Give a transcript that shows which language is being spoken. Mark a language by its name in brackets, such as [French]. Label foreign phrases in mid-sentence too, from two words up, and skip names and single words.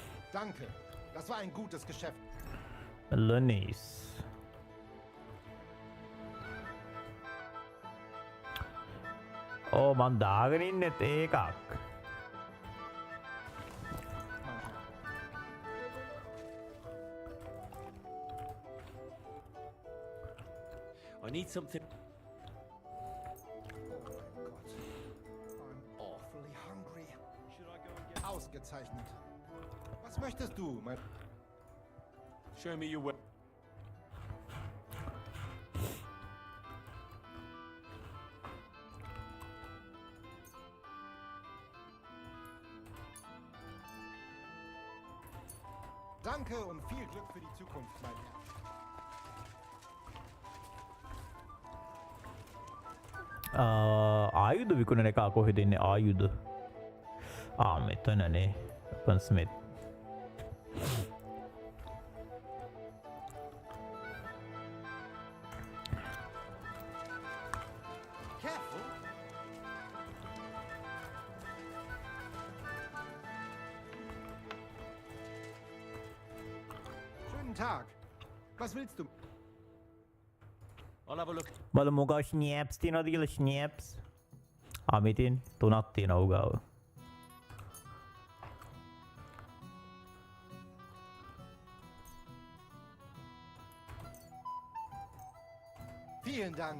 [German] Danke. Das war ein gutes Geschäft. [Sinhala] Lennies. [English] Oh, man [Sinhala] දාගෙන ඉන්නෙත් ඒකක්. [English] I need something. I'm awfully hungry. [German] Ausgezeichnet. Was möchtest du, mein... [English] Show me your way. [German] Danke und viel Glück für die Zukunft, mein Herr. [Sinhala] ආයුධ විකුණන එක කොහෙද ඉන්නේ ආයුධ? මෙතනනේ. [English] Weapon Smith. Careful. [German] Schönen Tag. Was willst du? [English] I'll have a look. [Sinhala] බලමු මොකක් ස්නැප්ස් තියනවද කියලා ස්නැප්ස්. මෙතෙන් 3ක් තියෙනවා උගාව. [German] Vielen Dank.